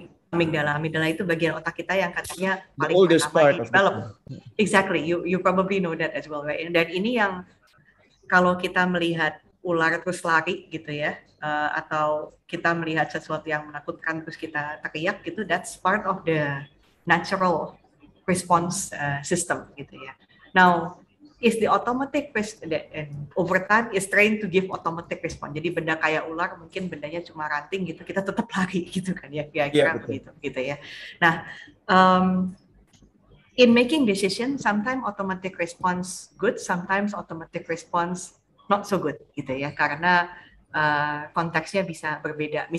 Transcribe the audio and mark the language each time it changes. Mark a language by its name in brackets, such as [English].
[Indonesian] Amigdala itu bagian otak kita yang katanya paling pertama develop. [English] Exactly, you probably know that as well, right? [Indonesian] Dan ini yang kalau kita melihat ular terus lari gitu ya, atau kita melihat sesuatu yang menakutkan terus kita teriak gitu, [English] that's part of the natural response system [Indonesian] gitu ya. [English] Now, is the automatic over time is trained to give automatic response. [Indonesian] Jadi benda kayak ular mungkin bendanya cuma ranting gitu, kita tetap lari gitu kan ya, kira-kira begitu gitu ya. [English] Nah, in making decision, sometimes automatic response good, sometimes automatic response not so good gitu ya, [Indonesian] karena konteksnya bisa berbeda.